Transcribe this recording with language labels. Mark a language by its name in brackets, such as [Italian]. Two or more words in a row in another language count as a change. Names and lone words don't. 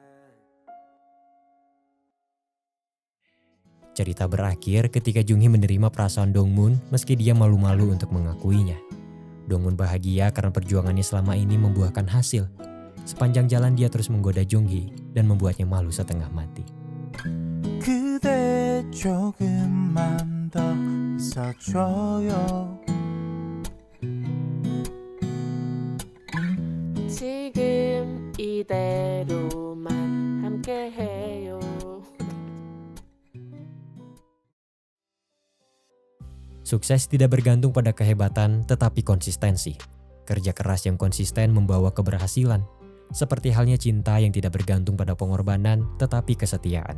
[Indonesian] Cerita berakhir ketika Jung-hee menerima perasaan Dong-mun meski dia malu-malu untuk mengakuinya. Dong-mun bahagia karena perjuangannya selama ini membuahkan hasil. Sepanjang jalan dia terus menggoda Jung-hee dan membuatnya malu setengah mati. [Korean] 그대 조금만 더 있어줘요. 지금 이대로만 함께해요. [Indonesian] Sukses tidak bergantung pada kehebatan, tetapi konsistensi. Kerja keras yang konsisten membawa keberhasilan. Seperti halnya cinta yang tidak bergantung pada pengorbanan, tetapi kesetiaan.